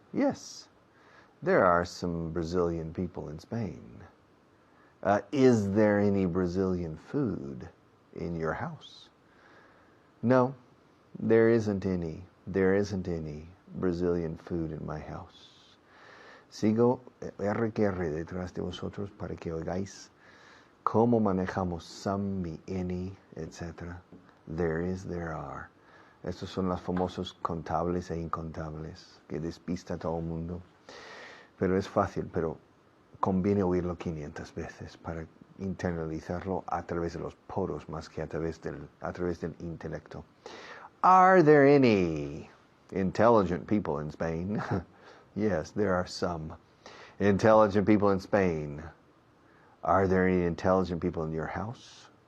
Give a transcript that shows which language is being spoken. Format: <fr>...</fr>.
<en>Yes, there are some Brazilian people in Spain. Is there any Brazilian food in your house? No, there isn't any. There isn't any Brazilian food in my house.</en> <es>Sigo R detrás de vosotros para que oigáis cómo manejamos some, mi, any, etc.</es> <en>There is, there are.</en> <es>Estos son los famosos contables e incontables que despista a todo el mundo. Pero es fácil, pero conviene oírlo 500 veces para internalizarlo a través de los poros más que a través del intelecto.</es> <en>Are there any intelligent people in Spain? Yes, there are some intelligent people in Spain. Are there any intelligent people in your house?</en>